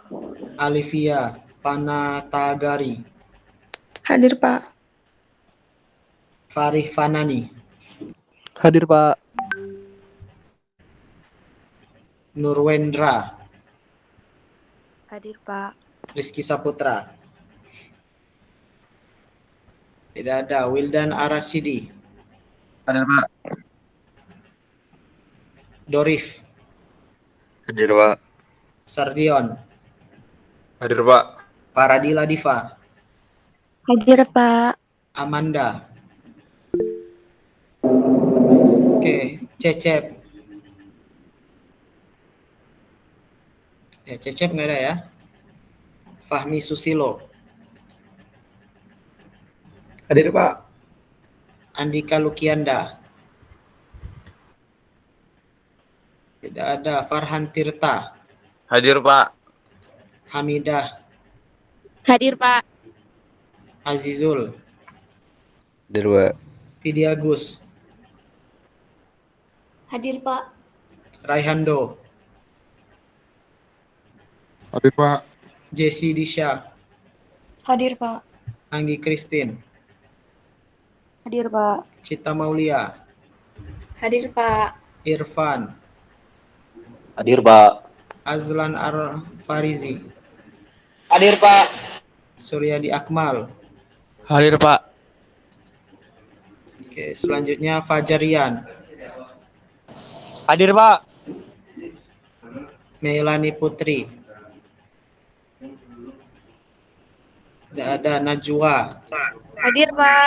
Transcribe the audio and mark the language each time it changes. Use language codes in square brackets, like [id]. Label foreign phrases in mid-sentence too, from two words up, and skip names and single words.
[id] Alivia Panatagari. Hadir, Pak. Farih Fanani. Hadir, Pak. Nurwendra. Hadir, Pak. Rizky Saputra. Tidak ada. Wildan Arasidi. Hadir, Pak. Dorif. Hadir, Pak. Sardion. Hadir, Pak. Paradila Diva. Hadir, Pak. Amanda. Oke, Cecep. Ya, Cecep nggak ada ya. Fahmi Susilo. Hadir, Pak. Andika Lukianda. Tidak ada. Farhan Tirta. Hadir, Pak. Hamidah. Hadir, Pak. Azizul. Hadir, Pak. Fidiagus. Hadir, Pak. Raihando. Hadir, Pak. Jesse Disha. Hadir, Pak. Anggi Christine. Hadir, Pak. Cita Maulia. Hadir, Pak. Irfan. Hadir, Pak. Azlan Farizi. Hadir, Pak. Suryadi Akmal. Hadir, Pak. Oke, selanjutnya Fajarian. Hadir, Pak. Melani Putri. Tidak ada. Najwa. Hadir, Pak.